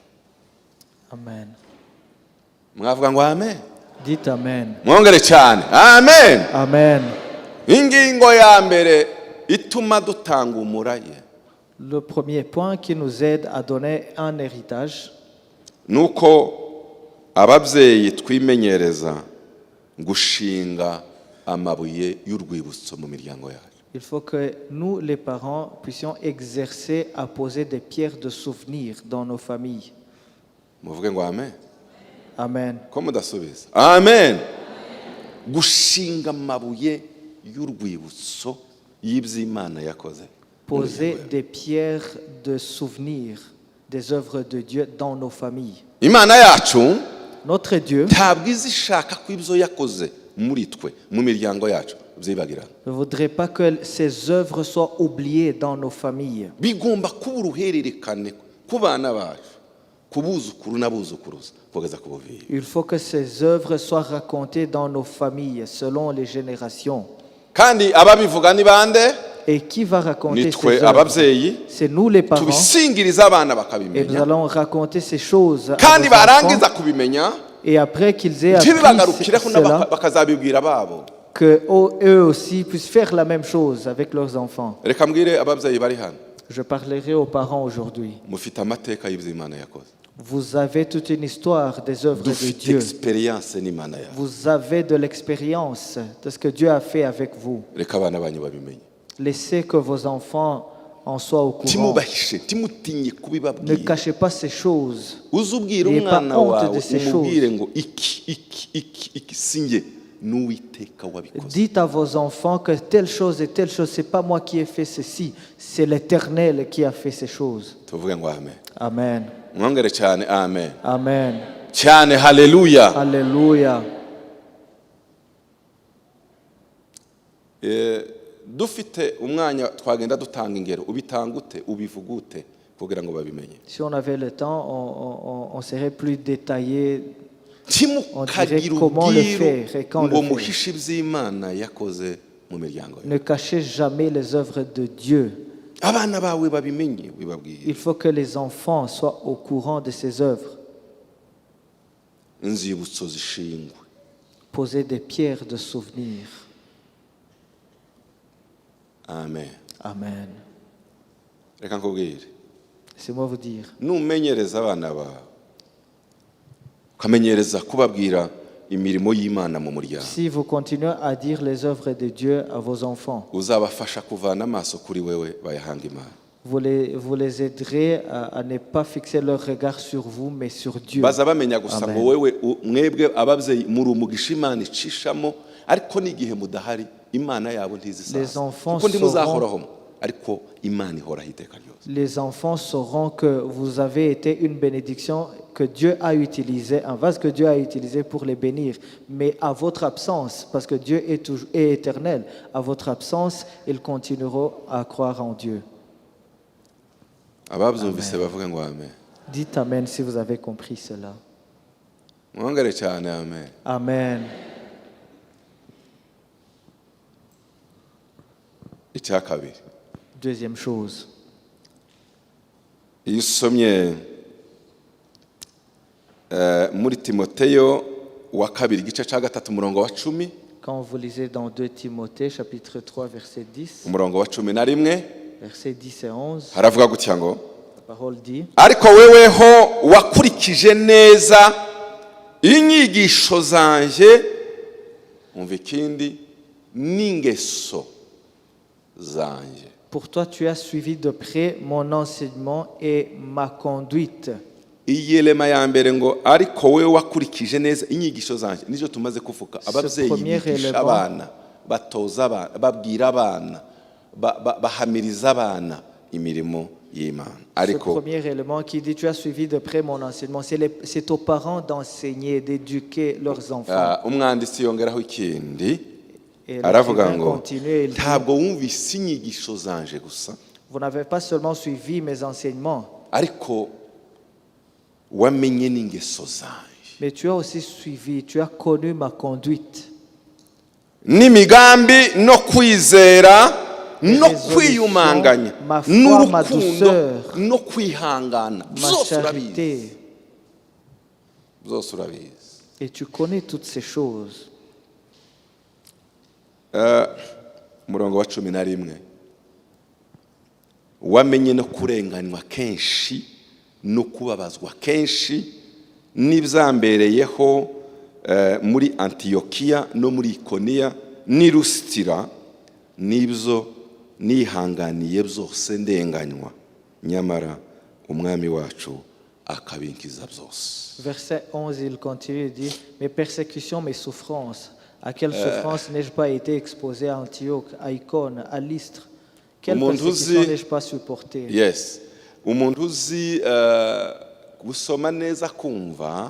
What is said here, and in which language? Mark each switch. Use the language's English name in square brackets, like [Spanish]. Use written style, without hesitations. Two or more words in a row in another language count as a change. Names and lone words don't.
[Kinyarwanda] Amen. Mwavuga ngo amen? [French] Dites amen. [Kinyarwanda] Mwongere cyane amen. Amen. Ingingo ya mbere ituma dutanga umuraye, [French] Le premier point qui nous aide à donner un héritage, [Kinyarwanda] nuko ababyeyi twimenyereza gushinga amabuye y'urwibutso mu miryango yacu. [French] il faut que nous, les parents, puissions exercer à poser des pierres de souvenir dans nos familles. [Kinyarwanda] Muvuge ngo amen. Amen. Ko mudasubiza amen. Gushinga amabuye y'urwibutso y'iby'Imana yakoze. [French] Poser des pierres de souvenir des œuvres de Dieu dans nos familles. [Kinyarwanda] Imana yacu [French] Notre Dieu [Kinyarwanda] ntabwo izishaka ko ibyo yakoze muri twe mu miryango yacu byibagirana. [French] ne voudrait pas que ces œuvres soient oubliées dans nos familles. [Kinyarwanda] Bigomba kuba uruhererekane ku bana bacu, ku buzukuru n'abuzukuruza kugeza ku buviyi. [French] Il faut que ces œuvres soient racontées dans nos familles selon les générations. [Kinyarwanda] Kandi ababivuga ni bande? [French] Et qui va raconter [Kinyarwanda] Ni [French] ces [Kinyarwanda] twe [French] œuvres? [Kinyarwanda] ababyeyi [French] C'est nous les parents. [Kinyarwanda] tubisingiriza abana [French] Et nous [Kinyarwanda] bakabimenya, [French] allons raconter ces choses à [Kinyarwanda] kandi [French] nos enfants. [Kinyarwanda] barangiza kubimenya [French] Et après qu'ils aient appris [Kinyarwanda] ntibibagarukiraho [French] cela, [Kinyarwanda] bakazabibwira babo. [French] qu'eux aussi puissent faire la même chose avec leurs enfants. [Kinyarwanda] Reka mbwire ababyeyi bari hano, [French] Je parlerai aux parents aujourd'hui. [Kinyarwanda] mufite amateka y'Imana yakoze, [French] Vous avez toute une histoire des œuvres de [Kinyarwanda] dufite [French] Dieu. [Kinyarwanda] experience n'Imana yawe. [French] Vous avez de l'expérience de ce que Dieu a fait avec vous. [Kinyarwanda] Reka abana banyu babimenye, [French] Laissez que vos enfants en soient au courant. [Kinyarwanda] timubahishe, timutinye [French] Ne [Kinyarwanda] kubibabwira. [French] cachez pas ces choses. [Kinyarwanda] Uzubwira [French] N'ayez pas [Kinyarwanda] umwana [French] honte [Kinyarwanda] wawe [French] de ces [Kinyarwanda] umubwire [French] choses. [Kinyarwanda] ngo iki sinjye n'Uwiteka wabikoze. [French] Dites à vos enfants que telle chose et telle chose, c'est pas moi qui ai fait ceci, c'est l'Éternel qui a fait ces choses. [Kinyarwanda] Tuvuge ngo amen. Amen. Mwongere cyane amen. Amen. Cyane haleluya. [French] Alléluia. [Kinyarwanda] Dufite umwanya twagenda dutanga ingero, ubitanga ute, ubivuga ute kugira ngo babimenye. [French] Si on avait le temps, on serait plus détaillé. [Kinyarwanda] Timukagira [French] comment le [Kinyarwanda] ubwiru [French] faire et quand [Kinyarwanda] ngo [French] le faire. [Kinyarwanda] muhishe iby'Imana yakoze mu miryango yawe. [French] Ne cachez jamais les œuvres de Dieu. [Kinyarwanda] Abana bawe babimenye wibabwire. [French] Il faut que les enfants soient au courant de ces œuvres. [Kinyarwanda] Inzibutso zishingwe. [French] Poser des pierres de souvenir. [Kinyarwanda] Amen. Amen. Reka nkubwire, [French] Laissez-moi vous dire. [Kinyarwanda] numenyereza abana bawe ukamenyereza kubabwira imirimo y'Imana mu muryango, [French] Si vous continuez à dire les œuvres de Dieu à vos enfants, [Kinyarwanda] uzabafasha kuvana amaso kuri wewe bayahanga Imana. [French] vous les aiderez à ne pas fixer leur regard sur vous, mais sur Dieu. [Kinyarwanda] Baza bamenya gusa Amen. ngo wewe mwebwe ababyeyi muri umugisha Imana icishamo, ariko n'igihe mudahari Imana yabo [French] Les [Kinyarwanda] ntizisaza [French] enfants [Kinyarwanda] kuko ndimuzahoraho, ariko Imana ihoraho iteka ryose. [French] Les enfants sauront que vous avez été une bénédiction que Dieu a utilisée, un vase que Dieu a utilisé pour les bénir. Mais à votre absence, parce que Dieu est éternel, à votre absence, ils continueront à croire en Dieu. [Kinyarwanda] Ababyumvise bavuga ngo amen. [French] Dites Amen si vous avez compris cela. [Kinyarwanda] Mwongere cyane amen. Amen. Icya kabiri, [French] Deuxième chose, [Kinyarwanda] iyo usomye muri Timoteyo wa kabiri igice cya gatatu umurongo wa 10, [French] quand vous lisez dans 2 Timothée, chapitre 3, verset 10, [Kinyarwanda] umurongo wa 11, [French] verset 10 et 11, [Kinyarwanda] haravuga gutya ngo [French] la parole dit, [Kinyarwanda] ariko weweho wakurikije neza inyigisho zanjye, umva ikindi, n'ingeso zanjye. [French] pour toi tu as suivi de près mon enseignement et ma conduite. [Kinyarwanda] iyi elema ya mbere ngo ariko wewe wakurikije neza inyigisho zanjye, nizo tumaze kuvuga. Ababyeyi bigisha abana, batoza abana, babwira abana, bahamiriza abana imirimo y'Imana. [French] Ce premier élément qui dit tu as suivi de près mon enseignement, c'est aux parents d'enseigner, d'éduquer leurs enfants. [Kinyarwanda] umwanditsi yongeraho ikindi, [French] Et [Kinyarwanda] aravuga [French] l'écrivain [Kinyarwanda] ngo [French] continue, il dit, [Kinyarwanda] ntabwo wumvise inyigisho zanje gusa, [French] vous n'avez pas seulement suivi mes enseignements, [Kinyarwanda] ariko wamenye n'ingeso zanje, [French] mais tu as aussi suivi, tu as connu ma conduite, [Kinyarwanda] n'imigambi no kwizera no [French] résolutions, [Kinyarwanda] kwiyumanganya [French] ma foi, ma [Kinyarwanda] n'urukundo [French] douceur, [Kinyarwanda] no kwihangana, [French] ma [Kinyarwanda] byose urabizi, [French] charité. [Kinyarwanda] byose urabizi. [French] Et tu connais toutes ces choses. [Kinyarwanda] Umurongo wa 11, wamenye no kurenganywa kenshi no kubabazwa kenshi n'ibyambereyeho muri Antiyokiya no muri Ikoniya n'i Lusitira, n'ibyo nihanganiye byose ndenganywa, nyamara umwami wacu akabinkiza byose. [French] Verset 11, il continue et dit, mes persécutions, mes souffrances, à quelle souffrance n'ai-je pas été exposé à Antioche, à Icône, à Lystre? Quelle persécution n'ai-je pas supporté? Yes. [Kinyarwanda] Umuntu uzi gusoma neza kumva,